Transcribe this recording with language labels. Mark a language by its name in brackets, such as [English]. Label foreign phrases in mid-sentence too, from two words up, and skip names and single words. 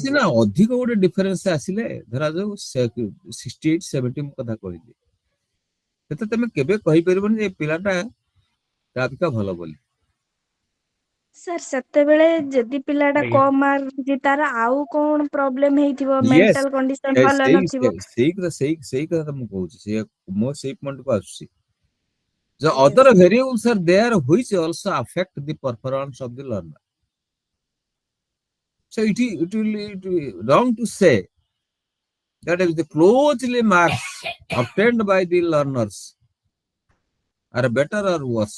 [Odia] ସିନା ଅଧିକ ଗୋଟେ ଡିଫରେନ୍ସ ଆସିଲେ, ଧରାଯାଉ 68 70 ମୁଁ କଥା କହିଲି, ସେତେ ତମେ କେବେ କହିପାରିବନି ଯେ ପିଲାଟା ଅଧିକା ଭଲ ବୋଲି। ସାର୍ ସେତେବେଳେ ଯଦି ପିଲାଟା କମ ମାର୍କ ରଖିଛି ତାର ଆଉ କଣ ପ୍ରୋବ୍ଲେମ ହେଇଥିବ, [English] mental condition [Odia] ଭଲ ନଥିବ। ସେଇ କଥା ମୁଁ କହୁଛି, ମୋ ସେଇ ପଏଣ୍ଟକୁ ଆସୁଛି। [English] The other variables are there which also affect the performance of the learner. So it will be wrong to say that if the closely marks obtained by the learners are better or worse.